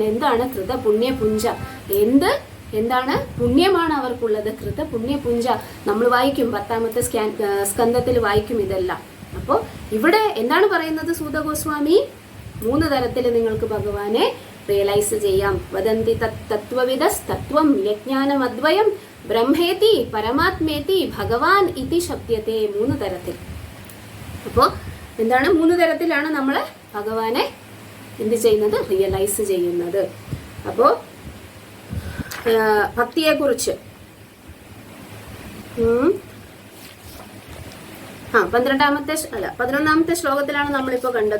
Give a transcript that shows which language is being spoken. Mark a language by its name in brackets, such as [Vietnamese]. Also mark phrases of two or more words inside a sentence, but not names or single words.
[Malayalam] എന്താണ്? [Sanskrit] കൃത പുണ്യ പുഞ്ച. [Malayalam] എന്താണ്? പുണ്യമാണ് അവർക്കുള്ളത്. [Sanskrit] കൃത പുണ്യ പുഞ്ച [Malayalam] നമ്മൾ വായിക്കും, 10ാമത്തെ സ്കന്ധത്തിൽ വായിക്കും ഇതെല്ലാം. അപ്പോ ഇവിടെ എന്താണ് പറയുന്നത് സൂത ഗോസ്വാമി? 3 തരത്തിൽ നിങ്ങൾക്ക് ഭഗവാനെ റിയലൈസ് ചെയ്യാം. [Sanskrit] വദന്തി തത്വവിദസ് തത്വം യജ്ഞാനം അദ്വയം ബ്രഹ്മേതി പരമാത്മേതി ഭഗവാൻ ഇതി ശബ്ദത്തെ. [Malayalam] 3 തരത്തിൽ. അപ്പോ എന്താണ്? 3 തരത്തിലാണ് നമ്മൾ ഭഗവാനെ എന്ത് ചെയ്യുന്നത്? റിയലൈസ് ചെയ്യുന്നത്. അപ്പോ ഭക്തിയെ കുറിച്ച് 11ാമത്തെ ശ്ലോകത്തിലാണ് നമ്മളിപ്പോ കണ്ടത്.